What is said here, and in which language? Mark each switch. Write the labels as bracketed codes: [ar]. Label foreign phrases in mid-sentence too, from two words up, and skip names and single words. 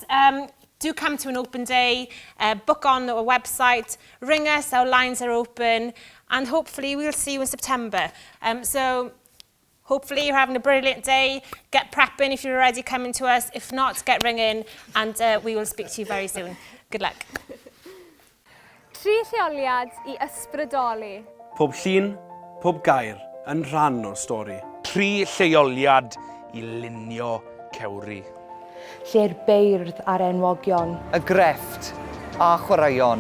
[en] Of course, do come to an open day, book on our website, ring us, our lines are open, and hopefully we'll see you in September. So hopefully you're having a brilliant day. Get prepping if you're already coming to us. If not, get ringing, and we will speak to you very soon. Good luck. [cy] 3 lleoliad I ysbrydoli. Pob llun, pob gair yn rhan o'r stori. 3 lleoliad I lunio cewri. Lle'r beirdd a'r enwogion. Y grefft a chwaraeon.